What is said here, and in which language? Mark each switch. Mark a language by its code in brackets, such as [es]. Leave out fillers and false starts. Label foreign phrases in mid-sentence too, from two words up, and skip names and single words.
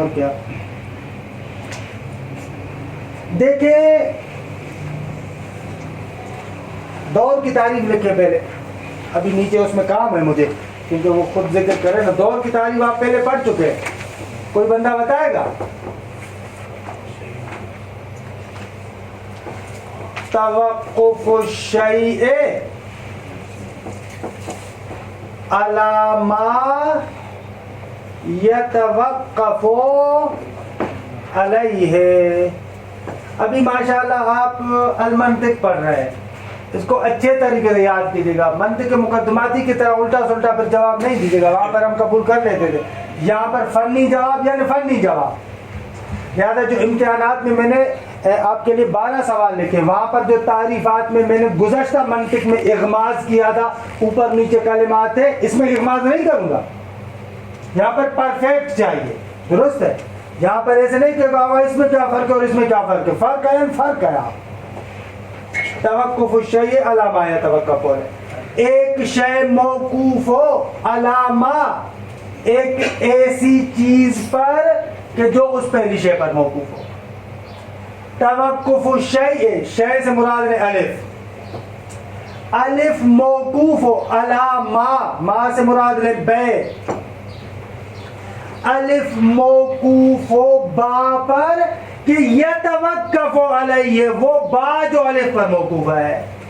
[ur] کیا دیکھیں، دور کی تعریف لکھے پہلے، ابھی نیچے اس میں کام ہے مجھے کیونکہ وہ خود ذکر کرے نا. دور کی تعریف آپ پہلے پڑھ چکے ہیں، کوئی بندہ بتائے گا؟ [ar] توقف الشیء علی ما یتوقف علیہ. [ur] ابھی ماشاءاللہ آپ المنطق پڑھ رہے ہیں، اس کو اچھے طریقے سے یاد کیجیے گا. منطق مقدماتی کی طرح الٹا سلٹا پر جواب نہیں دیجیے گا. وہاں پر ہم قبول کر لیتے تھے، یہاں پر فنی جواب یعنی فنی جواب. لہٰذا جو امتحانات میں میں نے آپ کے لیے 12 سوال لکھے، وہاں پر جو تعریفات میں میں نے گزشتہ منطق میں اغماز کیا تھا، اوپر نیچے کلمات تھے، اس میں اغماز نہیں کروں گا. یہاں پر پرفیکٹ چاہیے. درست ہے؟ یہاں پر ایسے نہیں کہ بابا اس میں کیا فرق ہے اور اس میں کیا فرق ہے. فرق ہے، فرق ہے. آپ [ar] توقف الشیء علی ما یتوقف علیہ، [ur] ایک شے موقوف ہو [ar] علی ما، [ur] ایک ایسی چیز پر کہ جو اس پہلی شے پر موقوف ہو. [ar] توقف الشیء، [ur] شے سے مراد ہے الف، الف موقوف ہو [ar] علی ما، [ur] ما سے مراد ہے بے، الف موقوف ہو با پر کہ [ar] یتوقف علیہ، [ur] وہ با جو الف پر موقوف ہے.